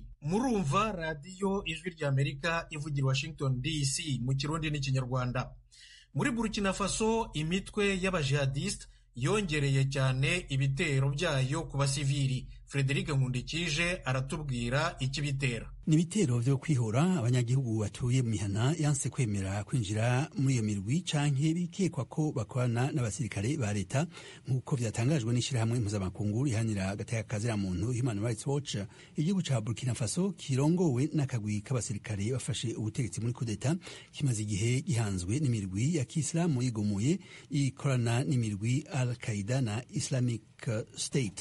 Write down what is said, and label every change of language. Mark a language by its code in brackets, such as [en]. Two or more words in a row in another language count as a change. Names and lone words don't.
[rn] Murumva radiyo ijwi rya Amerika ivugira Washington DC mu Kirundi n'Ikinyarwanda. [rw] Muri Burkina Faso imitwe y'abajihadiste yongereye cyane ibitero byayo ku basivili. Frederic Nkundikije aratubwira ikibitera. [rn] Ni ibitero vyo kwihora abanyagihugu batuye mu mihana yanse kwemera kwinjira muri iyo mirwi canke bikekwa ko bakorana n'abasirikare ba leta, nk'uko vyatangajwe n'ishirahamwe mpuzamakungu rihanira agateka kazira muntu Human Rights Watch. Igihugu ca Burkina Faso kirongowe n'akagwi k'abasirikare bafashe ubutegetsi muri kudeta kimaze igihe gihanzwe n'imirwi ya Kiislamu yigomuye ikorana n'imirwi Al-Qaeda na Islamic State.